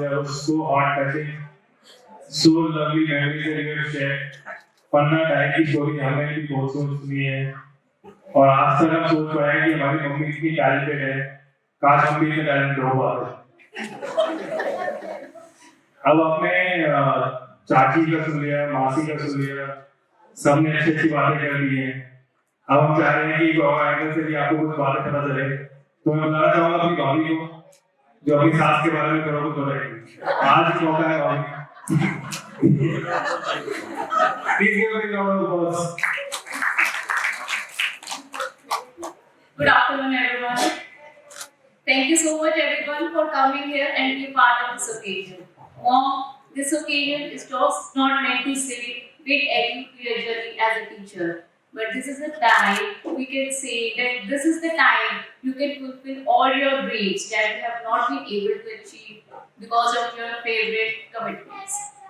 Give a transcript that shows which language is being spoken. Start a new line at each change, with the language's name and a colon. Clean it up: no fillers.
English: That was so heart-touching. So lovely memories that you have shared.
Hindi: Panna type की story हमें भी बहुत सुनी है और आज तक हम सोच रहे हैं कि हमारी मम्मी इतनी टैलेंटेड है, काश हम भी इतने टैलेंटेड हो पाते। अब आपने चाची का सुन लिया, मासी का सुन लिया, सबने अच्छी अच्छी बातें कर दी हैं। अब हम चाह रहे हैं कि एंगल से भी आपको कुछ बातें पता चले, तो मैं बताना चाहूंगा अपनी भाभी को जो अपनी सास के बारे में करोगे तो रहेगी। आज ही मौका है भाभी।
English: Please give a big round of applause. Good afternoon, everyone. Thank you so much, everyone, for coming here and be part of this occasion. Mom, this occasion is just not meant to say big end to your journey as a teacher, but this is the time we can say that this is the time you can fulfill all your dreams that you have not been able to achieve because of your favorite commitments.